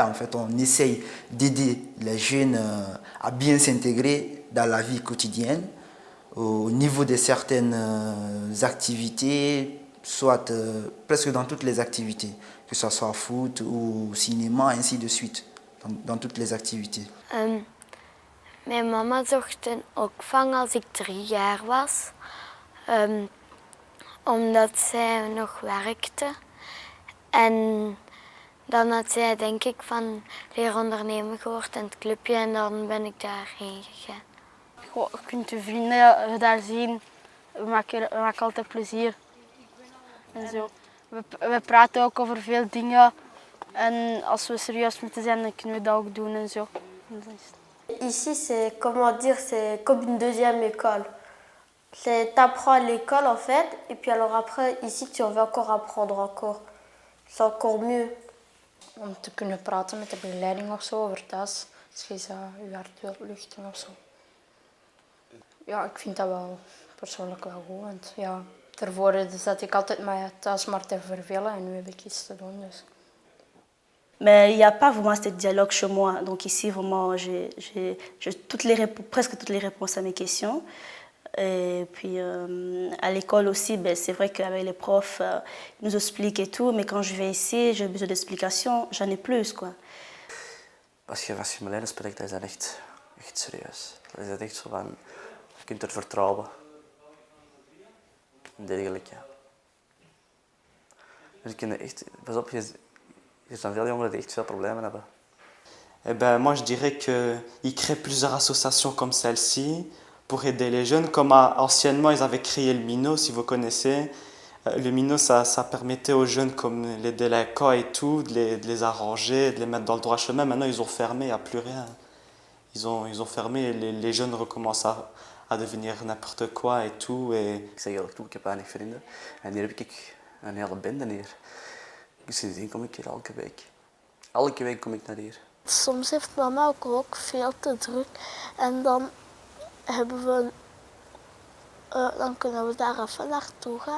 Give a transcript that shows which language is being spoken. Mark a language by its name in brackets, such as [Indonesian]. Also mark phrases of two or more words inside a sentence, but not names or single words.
[French] En fait, on essaye d'aider les jeunes à bien s'intégrer dans la vie quotidienne au niveau de certaines activités, soit presque dans toutes les activités, que ce soit foot ou cinéma, ainsi de suite, dans toutes les activités. [Dutch] Mijn mama zocht een opvang als ik 3 jaar was, omdat zij nog werkte. En Dan had zij denk ik van leren ondernemen gehoord in het clubje en dan ben ik daarheen gegaan. Je kunt je vrienden daar zien. We maken altijd plezier. En zo. We praten ook over veel dingen. En als we serieus moeten zijn, dan kunnen we dat ook doen en zo. [French] Ici, c'est comment dire, c'est comme une deuxième école. T'apprends à l'école en fait, et puis alors après, ici, tu vas encore apprendre encore. C'est encore mieux. [Dutch] Om te kunnen praten met de begeleiding of zo over thuis, als je je hart wilt luchten of zo. Ja, ik vind dat wel persoonlijk wel goed. Want ja, daarvoor zat ik altijd maar thuis maar te vervelen en nu heb ik iets te doen. Dus. [French] Mais il n'y a pas vraiment ce dialogue chez moi. Donc ici, vraiment, j'ai presque toutes les réponses à mes questions. Et puis à l'école aussi, ben, c'est vrai qu'avec les profs, ils nous expliquent et tout. Mais quand je vais ici, j'ai besoin d'explications, j'en ai plus, quoi. [Dutch] Als je Marlijne spreekt, dan is dat echt serieus. Dan is dat echt zo van, je kunt er vertrouwen. En dergelijke. Dus ik ken echt, pas op, er zijn veel jongeren die echt veel problemen hebben. [French] Eh ben, moi, je dirais qu'ils créent plusieurs associations comme celle-ci pour aider les jeunes. Comme anciennement, ils avaient créé le MINO, si vous connaissez. Le MINO, ça permettait aux jeunes comme les délinquants et tout, de les arranger, de les mettre dans le droit chemin. Maintenant, ils ont fermé, il n'y a plus rien. Ils ont fermé et les jeunes recommencent à devenir n'importe quoi et tout. [Dutch] Ik zeg eerlijk toe, ik heb weinig vrienden. En hier heb ik een hele bende hier. Dus sindsdien kom ik hier elke week. Elke week kom ik naar hier. Soms heeft mama ook veel te druk en dan dan kunnen we daar even naartoe gaan.